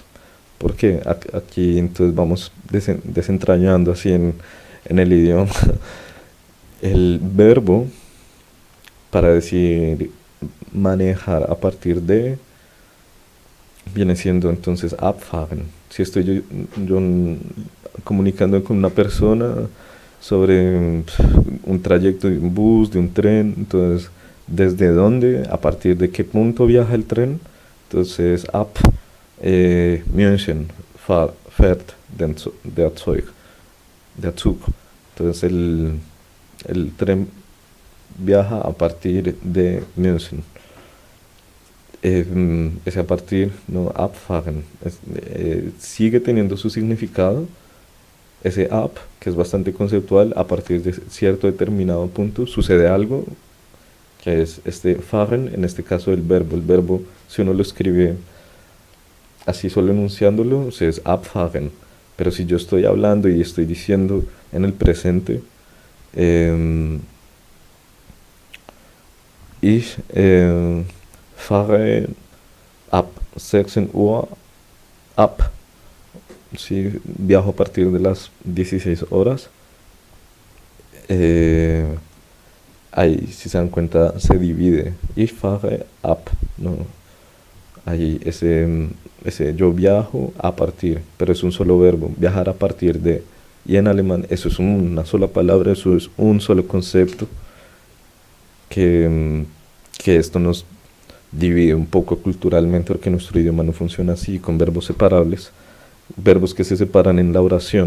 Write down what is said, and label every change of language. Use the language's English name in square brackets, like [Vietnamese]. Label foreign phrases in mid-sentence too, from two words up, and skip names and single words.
[Spanish] Porque aquí entonces vamos desentrañando así en el idioma el verbo para decir manejar a partir de viene siendo entonces abfahren. Si estoy yo comunicando con una persona sobre un trayecto de un bus, de un tren, entonces desde dónde, a partir de qué punto viaja el tren, entonces [German] ab München fährt der Zug. [Spanish] Entonces el tren viaja a partir de München. Ese a partir, no, abfahren, sigue teniendo su significado. Ese ab, que es bastante conceptual, a partir de cierto determinado punto sucede algo, que es este fahren, en este caso el verbo, si uno lo escribe así solo enunciándolo, es abfahren, pero si yo estoy hablando y estoy diciendo en el presente, [German] ich fahre ab 16 Uhr ab, [Spanish] si viajo a partir de las 16 horas, ahí si se dan cuenta se divide, [German] ich fahre ab, [Spanish] ¿no? Ahí ese yo viajo a partir, pero es un solo verbo, viajar a partir de, y en alemán eso es una sola palabra, eso es un solo concepto, que esto nos divide un poco culturalmente porque nuestro idioma no funciona así, con verbos separables, verbos que se separan en la oración.